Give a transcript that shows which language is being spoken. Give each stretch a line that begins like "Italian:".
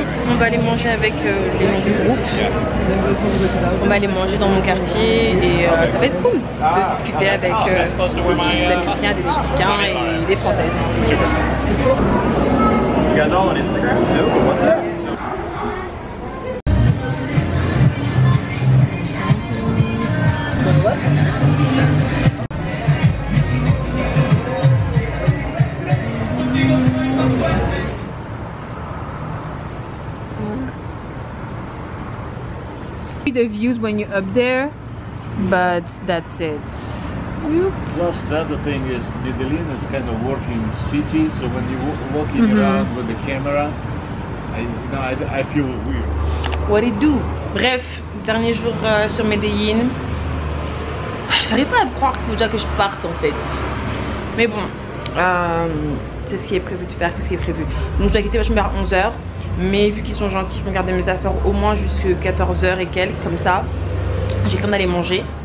French: On va aller manger avec les membres du groupe. On va aller manger dans mon quartier et ça va être cool de discuter avec des Américains, des Mexicains et des Françaises.
English: You guys all on Instagram too? What's that? What? happy the views when you're up there, but that's it. Plus, the other thing is Medellin is kind of working city, so when you're walking around with the camera, I feel weird. What it do?
French: Bref, dernier jour sur Medellin. J'arrive pas à croire qu'il faut déjà que je parte en fait. Mais bon, c'est ce qui est prévu de faire, qu'est-ce qui est prévu. Donc je dois quitter vachement vers 11h. Mais vu qu'ils sont gentils, ils vont garder mes affaires au moins jusqu'à 14h et quelques, comme ça. J'ai craint d'aller manger.